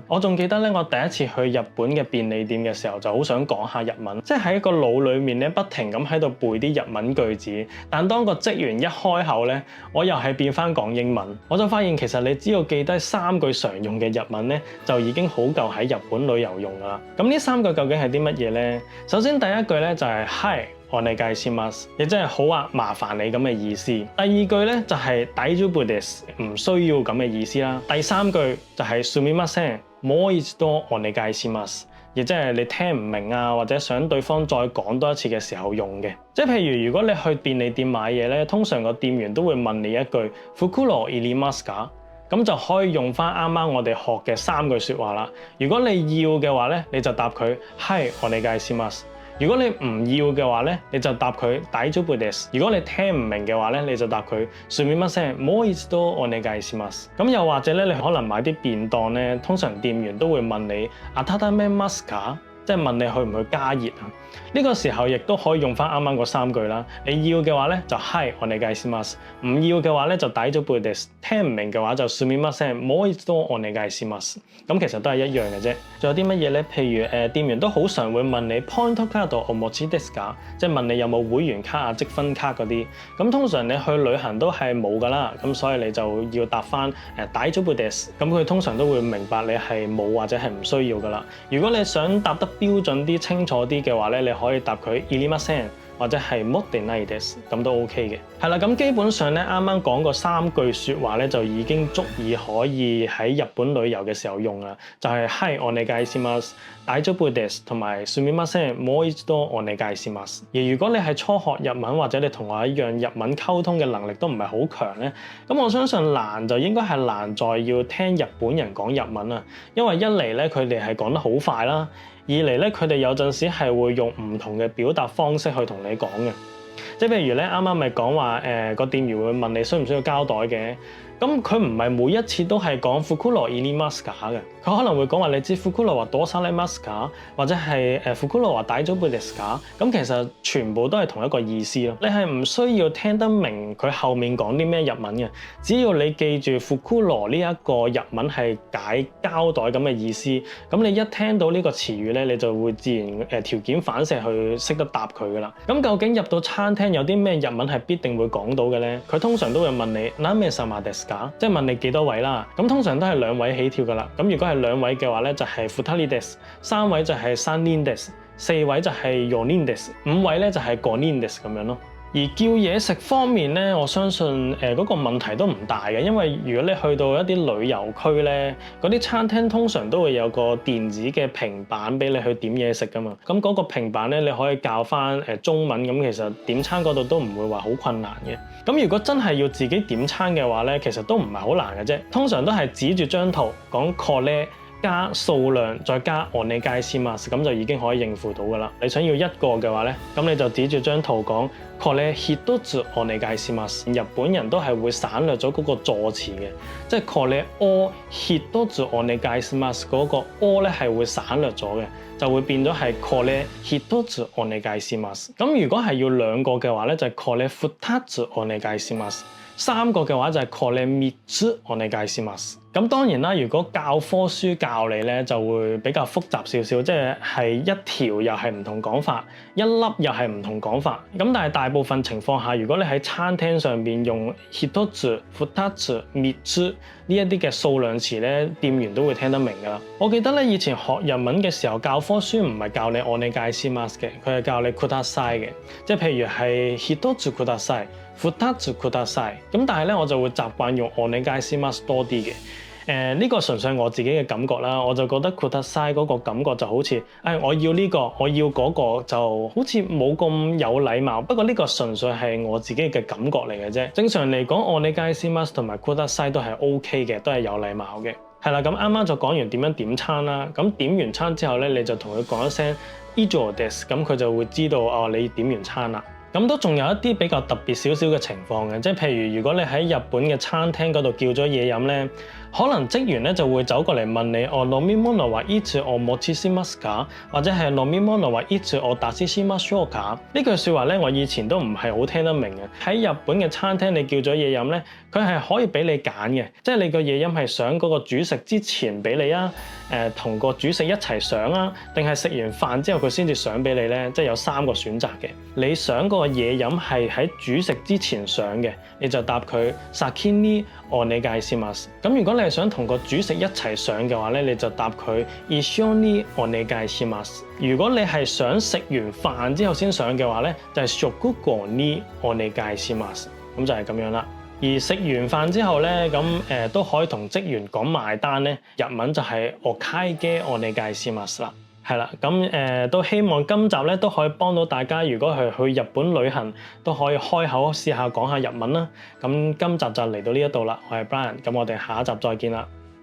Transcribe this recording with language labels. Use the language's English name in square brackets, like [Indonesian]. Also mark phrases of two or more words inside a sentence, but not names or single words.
[Cantonese] 我仲記得咧，我第一次去日本嘅便利店嘅時候，就好想講下日文，即係喺個腦裡面咧不停咁喺度背啲日文句子。但當個職員一開口咧，我又係變翻講英文。我就發現其實你只要記低3句常用嘅日文咧，就已經好夠喺日本旅遊用噶啦。咁呢3句究竟係啲乜嘢咧？首先第一句咧就係 Hi。 [Japanese] お願いします， [Cantonese] 亦即係好啊，麻煩你咁嘅意思。第二句咧就係 [Japanese] 大丈夫です， [Cantonese] 唔需要咁嘅意思啦。第3句就係 [Japanese] すみません、もう一度お願いします， [Cantonese] 亦即係你聽唔明啊，或者想對方再講多一次嘅時候用嘅。即係譬如如果你去便利店買嘢咧，通常個店員都會問你一句 [Japanese] 袋いりますか？ [Cantonese] 咁就可以用翻啱啱我哋學嘅3句説話啦。如果你要嘅話咧，你就答佢 [Japanese] はいお願いします。 [Cantonese] 如果你唔要嘅話咧，你就答佢 [Japanese] 大丈夫です。 [Cantonese] 如果你聽唔明嘅話咧，你就答佢 [Japanese] すみません、もう一度お願いします。 [Cantonese] 咁又或者咧，你可能買啲便當咧，通常店員都會問你 [Japanese] 温めますか？ [Cantonese] 即係問你去唔去加熱啊？呢個時候亦都可以用翻啱啱嗰3句啦。你要嘅話咧就 [Japanese] はいお願いします， [Cantonese] 唔要嘅話咧就 [Japanese] 大丈夫です。 [Cantonese] 聽唔明嘅話就 [Japanese] すみません、もう一度お願いします。 [Cantonese] 咁其實都係一樣嘅啫。仲有啲乜嘢咧？譬如店員都好常會問你 [Japanese] ポイントカードお持ちですか？ [Cantonese] 即係問你有冇會員卡啊、積分卡嗰啲。咁通常你去旅行都係冇㗎啦，咁所以你就要答翻 [Japanese] 大丈夫です。 [Cantonese] 咁佢通常都會明白你係冇或者係唔需要㗎啦。如果你想答得標準啲、清楚啲嘅話咧，你可以答佢 [Japanese] いりません [Cantonese] 或者係 [Japanese] 持ってないです， [Cantonese] 咁都 OK 嘅。係啦，咁基本上咧，啱啱講過3句説話咧，就已經足以可以喺日本旅遊嘅時候用啦。 [Japanese] 就係はいお願いします、大丈夫です同埋すみません、もう一度お願いします。 [Cantonese] 而如果你係初學日文或者你同我一樣日文溝通嘅能力都唔係好強咧，咁我相信難就應該係難在要聽日本人講日文啊，因為一嚟咧佢哋係講得好快啦。二嚟咧，佢哋有陣時係會用唔同嘅表達方式去同你講嘅，即係譬如咧，啱啱咪講話個店員會問你需唔需要膠袋嘅，咁佢唔係每一次都係講 [Japanese] 袋いりますか [Cantonese] 嘅，佢可能會講話你知 [Japanese] 袋はどうされますか， [Cantonese] 或者係 [Japanese] 袋は大丈夫ですか， [Cantonese] 咁其實全部都係同一個意思咯。你係唔需要聽得明佢後面講啲咩日文嘅，只要你記住袋呢一個日文係解膠袋咁嘅意思，咁你一聽到呢個詞語咧，你就會自然條件反射去識得答佢噶啦。咁究竟入到餐廳有啲咩日文係必定會講到嘅咧？佢通常都會問你 [Japanese] 何名様ですか， [Cantonese] 即係問你幾多位啦。咁通常都係2位起跳噶啦。咁如果係2位嘅話咧，就係 [Japanese] 2人です； [Cantonese] 3位就係 [Japanese] 3人です； [Cantonese] 4位就係 [Japanese] 4人です； [Cantonese] 5位咧就係 [Japanese] 5人です [Cantonese] 咁樣咯。而叫嘢食方面咧，我相信嗰個問題都唔大嘅，因為如果你去到一啲旅遊區咧，嗰啲餐廳通常都會有個電子嘅平板俾你去點嘢食噶嘛。咁嗰個平板咧，你可以教翻中文，咁其實點餐嗰度都唔會話好困難嘅。咁如果真係要自己點餐嘅話咧，其實都唔係好難嘅啫。通常都係指住張圖講 これ加數量再加 [Japanese] お願いします， [Cantonese] 咁就已經可以應付到噶啦。你想要一個嘅話咧，咁你就指住張圖講 [Japanese] これ一つお願いします。 [Cantonese] 日本人都係會省略咗嗰個助詞嘅，即係 [Japanese] これを一つお願いします [Cantonese] 嗰個を咧係會省略咗嘅，就會變咗係 [Japanese] これ一つお願いします。 [Cantonese] 咁如果係要2個嘅話咧，就係 [Japanese] これ二つお願いします。 [Cantonese] 3 個嘅話就係 [Japanese] これ三つお願いします。 [Cantonese] 咁當然啦，如果教科書教你咧，就會比較複雜少少，即係一條又係唔同講法，一粒又係唔同講法。咁但係大部分情況下，如果你喺餐廳上邊用 [Japanese] 一つ、二つ、三つ [Cantonese] 呢一啲嘅數量詞咧，店員都會聽得明㗎啦。我記得咧，以前學日文嘅時候，教科書唔係教你 [Japanese] お願いします [Cantonese] 嘅，佢係教你ください嘅，即係譬如係 [Japanese] 一つください、二つください。 [Cantonese] 咁但係咧，我就會習慣用 [Japanese] お願いします [Cantonese] 多啲嘅。呢個純粹我自己嘅感覺啦，我就覺得ください嗰個感覺就好似，我要呢個，我要嗰個，就好似冇咁有禮貌。不過呢個純粹係我自己嘅感覺嚟嘅啫。正常嚟講， [Japanese] お願いします [Cantonese] 同埋ください都係 OK 嘅，都係有禮貌嘅。係啦，咁啱啱就講完點樣點餐啦。咁點完餐之後咧，你就同佢講一聲 [Japanese] 以上です， [Cantonese] 咁佢就會知道你點完餐啦。咁都仲有一啲比較特別少少嘅情況嘅，即係譬如如果你喺日本嘅餐廳嗰度叫咗嘢飲咧，可能職員咧就會走過嚟問你哦 [Japanese] 飲み物はいつお持ちしますか？ [Cantonese] 或者係 [Japanese] 飲み物はいつお出ししましょうか？ [Cantonese] 呢句説話咧，我以前都唔係好聽得明嘅。喺日本嘅餐廳，你叫咗嘢飲咧，佢係可以俾你揀嘅，即係你個嘢飲係想嗰個主食之前俾你啊，同個主食一齊上啊，定係食完飯之後佢先至上俾你咧？即係有3個選擇嘅。你想嗰個嘢飲係喺主食之前上嘅，你就答佢 [Japanese] 先にお願いします。 [Cantonese] 咁如果你係想同個主食一齊上嘅話咧，你就答佢 [Japanese] 一緒にお願いします。 [Cantonese] 如果你係想食完飯之後先上嘅話咧，就係 [Japanese] 食後にお願いします。 [Cantonese] 咁就係咁樣啦。而食完飯之後咧，咁都可以同職員講埋單咧，日文就係 [Japanese] お會計お願いします [Cantonese] 啦。係啦，咁都希望今集咧都可以幫到大家，如果係去日本旅行，都可以開口試下講下日文啦。咁今集就嚟到呢一度啦，我係 Brian，咁我哋下一集再見啦。